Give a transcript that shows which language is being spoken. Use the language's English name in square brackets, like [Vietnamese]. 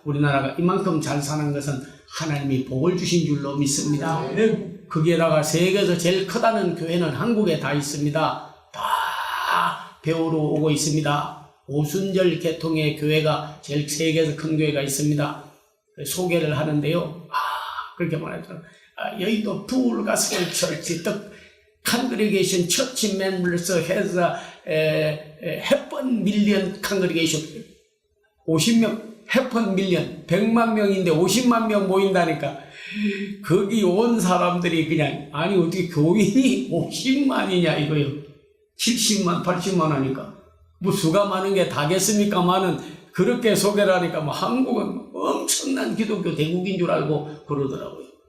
[Korean] 우리나라가 이만큼 잘 사는 것은 하나님이 복을 주신 줄로 믿습니다. 거기에다가 세계에서 제일 크다는 교회는 한국에 다 있습니다. 다 배우러 오고 있습니다. 오순절 계통의 교회가 제일 세계에서 큰 교회가 있습니다. 소개를 하는데요. 그렇게 말하죠. [English] 여의도 Full Gospel Church, the congregation church members has half a million congregation. [Korean] 50명, [English] half a million, [Korean] 100만 명인데 50만 명 모인다니까. 거기 온 사람들이 그냥 아니 어떻게 교인이 50만이냐 이거요. 70만, 80만 하니까. 뭐 수가 많은 게 다겠습니까만은 그렇게 소개를 하니까 뭐 한국은 엄청난 기독교 대국인 줄 알고 그러더라고요.